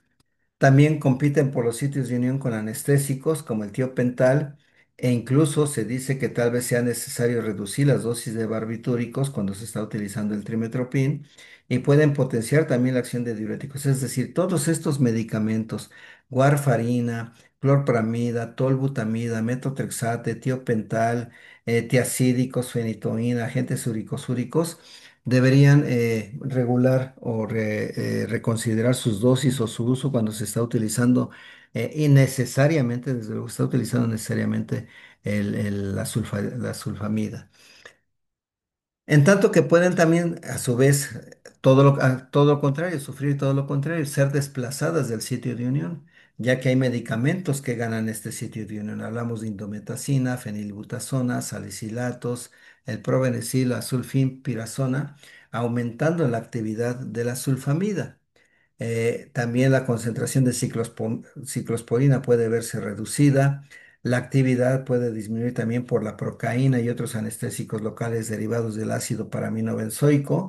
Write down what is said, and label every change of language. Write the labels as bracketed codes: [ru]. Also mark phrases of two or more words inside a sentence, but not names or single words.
[es] También compiten por los sitios de unión con anestésicos como el tiopental e incluso se dice que tal vez sea necesario reducir las dosis de barbitúricos cuando se está utilizando el trimetoprim y pueden potenciar también la acción de diuréticos. Es decir, todos estos medicamentos, warfarina, clorpramida, tolbutamida, metotrexate, tiopental, tiacídicos, fenitoína, agentes uricosúricos, deberían regular o reconsiderar sus dosis o su uso cuando se está utilizando innecesariamente, desde luego, se está utilizando necesariamente la sulfamida. En tanto que pueden también, a su vez, todo lo contrario, sufrir todo lo contrario, ser desplazadas del sitio de unión, ya que hay medicamentos que ganan este sitio de unión. Hablamos de indometacina, fenilbutazona, salicilatos, el probenecil, la sulfinpirazona, aumentando la actividad de la sulfamida. También la concentración de ciclosporina puede verse reducida. La actividad puede disminuir también por la procaína y otros anestésicos locales derivados del ácido paraminobenzoico.